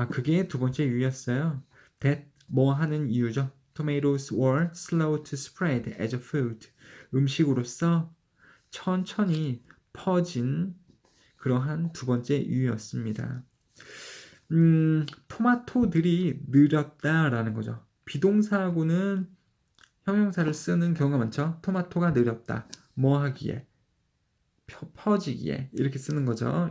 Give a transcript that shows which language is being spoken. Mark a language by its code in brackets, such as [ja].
[ko] 그게 두 번째 이유였어요. That 뭐 하는 이유죠. [en] Tomatoes were slow to spread as a food. [ko] 음식으로서 천천히 퍼진 그러한 두 번째 이유였습니다. 토마토들이 느렸다라는 거죠. 비동사하고는 형용사를 쓰는 경우가 많죠. 토마토가 느렸다. 뭐 하기에? 퍼지기에 이렇게 쓰는 거죠.